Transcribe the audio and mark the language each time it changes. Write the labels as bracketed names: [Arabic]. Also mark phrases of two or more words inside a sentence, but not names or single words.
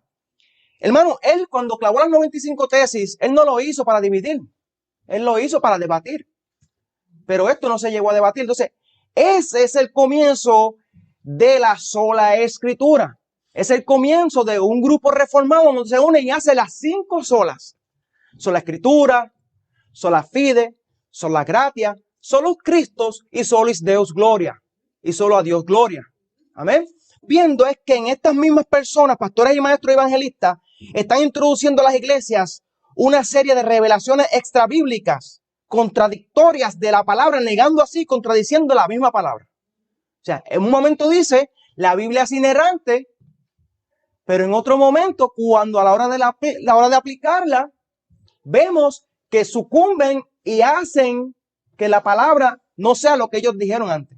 [Spanish] Hermano, él cuando clavó las 95 tesis, él no lo hizo para dividir. Él lo hizo para debatir. Pero esto no se llegó a debatir. Entonces, ese es el comienzo de la sola escritura. Es el comienzo de un grupo reformado donde se une y hace las 5 solas. Sola escritura, [Latin] sola fide, sola gratia, solus Christus y solis Deus gloria. [Spanish] Y solo a Dios gloria. Amén. Viendo es que en estas mismas personas, pastores y maestros evangelistas, están introduciendo a las iglesias una serie de revelaciones extrabíblicas, contradictorias de la palabra, negando así, contradiciendo la misma palabra. O sea, en un momento dice, la Biblia es inerrante, pero en otro momento, cuando a la hora de aplicarla, vemos que sucumben y hacen que la palabra no sea lo que ellos dijeron antes.